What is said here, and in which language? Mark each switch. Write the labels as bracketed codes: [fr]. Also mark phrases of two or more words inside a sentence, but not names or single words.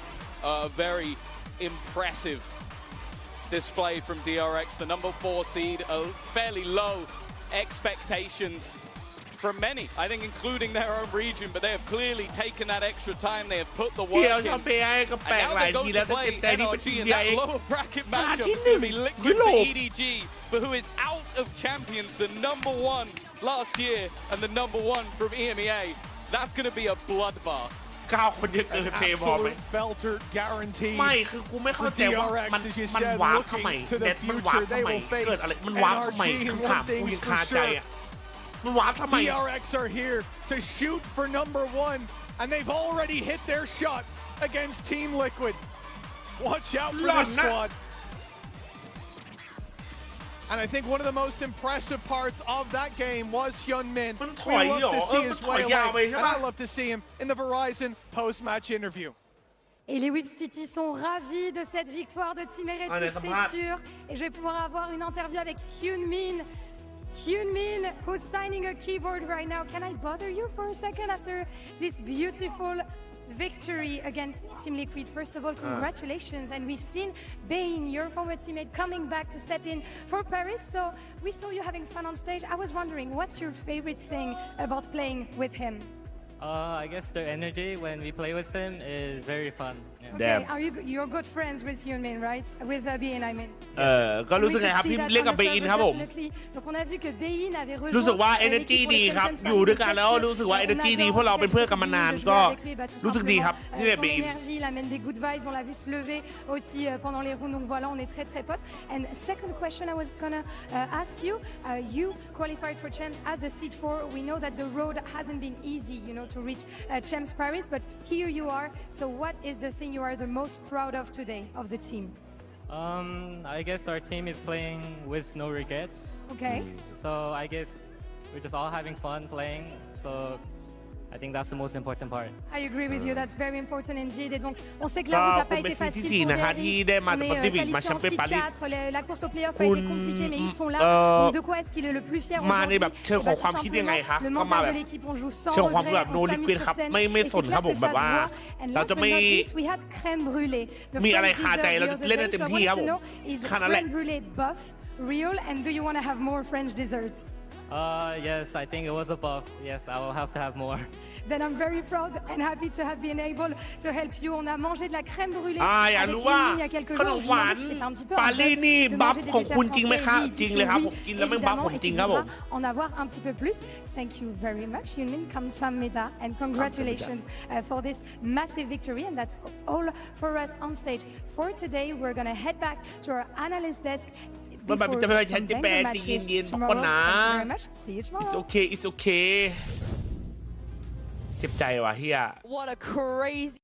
[en] A very impressive display from DRX, the #4 seed, fairly low expectations from many, I think including their own region, but they have clearly taken that extra time, they have put the work in. And now they go to play NRG in that lower bracket matchup. It's going to be Liquid for EDG, but who is out of Champions, the #1 last year and the #1 from EMEA. That's going to be a bloodbath. [th] 9 คนเยอะเกินเพย์บอลไหม [en] belter guaranteed [th] ไม่คือกูไม่เข้าใจว่ามันวาร์ปทำไมเน็ตมันวาร์ปทำไมเกิดอะไรมันวาร์ปทำไมคำถามกูยังคาใจอ่ะมันวาร์ปทำไม [en] DRX are here to shoot for #1 and they've already hit their shot against Team Liquid. Watch out for this squad. And I think one of the most impressive parts of that game was Hyunmin. We love to see his way away, and I love to see him in the Verizon post-match interview. [fr] Et les Whips Titi sont ravis de cette victoire de Team Heretic, c'est sûr. Et je vais pouvoir avoir une interview avec Hyunmin. [en] Hyunmin, who's signing a keyboard right now. Can I bother you for a second after this beautiful victory against Team Liquid? First of all, congratulations. And we've seen Bain, your former teammate, coming back to step in for Paris. So we saw you having fun on stage. I was wondering, what's your favorite thing about playing with him? I guess the energy when we play with him is very fun. Yeah. Okay, you're good friends with Hyunmin, right? With Bain, I mean. [th] ก็รู้สึกไงครับที่เล่นกับเบอินครับผม [fr] Donc on a vu que Bain avait rejoint [th] รู้สึกว่า energy ดีครับอยู่ด้วยกันแล้วรู้สึกว่า energy ดีเพราะเราเป็นเพื่อนกันมานานก็รู้สึกดีครับที่เล่นเบอิน [fr] énergie, il amène des [en] good vibes, [fr] on l'a vu se lever aussi pendant les rounds, donc voilà, on est très très potes. [en] And second question I was gonna ask you, you qualified for Champs as the seed 4. We know that the road hasn't been easy, you know, to reach Champs Paris, but here you are. So what is the thing you are the most proud of today of the team? I guess our team is playing with no regrets. Okay. So I guess we're just all having fun playing. So I think that's the most important part. I agree with you. That's very important indeed. [fr] Et donc, on sait que la route n'a pas été facile pour DRX. On est qualifié en 6-4. La course au playoff a été compliquée, mais ils sont là. Donc, de quoi est-ce qu'il est le plus fier aujourd'hui? Tout simplement, le mental de l'équipe, on joue sans regret, on s'amuse sur scène. Et c'est clair que ça se voit. [en] And last but not least, we had crème brûlée. The French dessert the other day. So I wanted to know, is crème brûlée buff, real, and do you want to have more French desserts? Yes, I think it was a buff. Yes, I will have to have more. Then I'm very proud and happy to have been able to help you. [fr] On a mangé de la crème brûlée [th] อยาก [fr] avec [th] รู้ว่า [fr] Hyunmin il y a quelques [th] ขน [fr] jours. [th] มหวาน [fr] C'est un petit peu [th] ปา [fr] un [th] ลี่ [fr] buzz [th] นี่ [fr] de [th] บัฟ [fr] manger [th] ของ [fr] des [th] คุณ [fr] desserts [th] จริงไหมครับ [fr] français. [th] จริง [fr] Oui, [th] เลยครับ [fr] oui, [th] ผมกินแล้วไม่บัฟ [fr] évidemment, [th] ผม [fr] et [th] จริง [fr] tu [th] ครับผม [fr] voudras en avoir un petit peu plus. [en] Thank you very much, Hyunmin. Kamsahamnida, and congratulations for this massive victory. And that's all for us on stage. For today, we're going to head back to our analyst desk. [th] มันแบบจะไม่ใช่จะแปลจริงเย็นๆปนนะ [en] Thank you very much. See you tomorrow. It's okay It's okay [th] เจ็บใจว่ะเฮีย [en] What a crazy